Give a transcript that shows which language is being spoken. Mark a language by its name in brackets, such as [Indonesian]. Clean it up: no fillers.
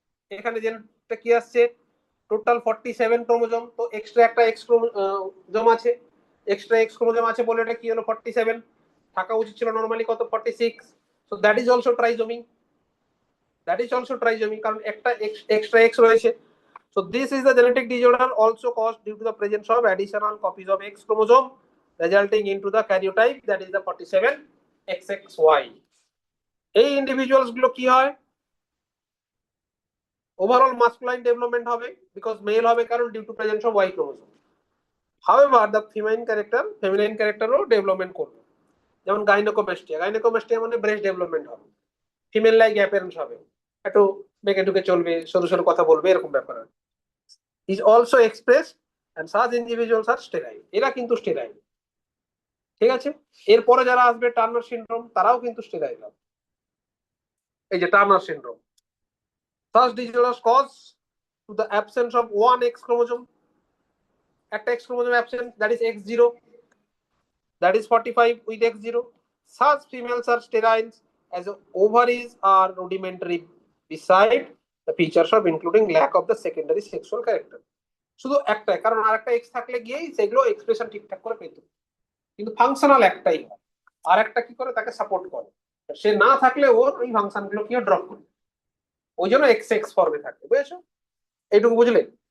[Bangla] এখানে যেটা কি আসছে, টোটাল 47 ক্রোমোজোম, তো এক্সট্রা একটা এক্স ক্রোমোজোম আছে। এক্সট্রা এক্স ক্রোমোজোম আছে বলে এটা কি হলো 47, থাকা উচিত ছিল নর্মালি কত, 46। [English] so that is also trisomy, that is also trisomy, [Bangla] কারণ একটা এক্সট্রা এক্স রয়েছে। [English] So this is the genetic disorder also caused due to the presence of additional copies of X chromosome, resulting into the karyotype that is the 47 XXY. [Bangla] এই individuals গুলো কি হয়, overall masculine development হবে, because mail হবে কারণ due to presence of Y chromosome. [English] However the feminine ক্যারেক্টারও development করবে। [Bangla] যেমন gynaecomastia মানে ব্রেস্ট ডেভেলপমেন্ট হবে, ফিমেল লাইক অ্যাপিয়ারেন্স হবে, একটু বেঁকে ঢুকে চলবে, সরু সরু কথা বলবে, এরকম ব্যাপার [English] is also expressed, and such individuals are sterile, [Bangla] এরা কিন্তু স্টেরাইল। ঠিক আছে, এরপরে যারা আসবে টার্নার সিনড্রোম, তারাও কিন্তু স্টেরাইল হবে। এই যে Turner syndrome, [English] such disorders cause to the absence of one X chromosome, একটা X chromosome absent, that is X0, that is 45 with X0. Such females are sterile as the ovaries are rudimentary, beside the features of including lack of the secondary sexual character। [Bangla] শুধু একটাই কারণ, আর একটা x থাকলে গিয়েই সেগুলো expression ঠিকঠাক করে পেত, কিন্তু ফাংশনাল একটাই হয়। আর একটা কি করে, তাকে সাপোর্ট করে। সে না থাকলে ওর ওই ফাংশন গুলো কি ড্রপ করে, ওই জন্য এক্স এক্স ফর্মে থাকে, বুঝেছো? এইটুকু বুঝলে?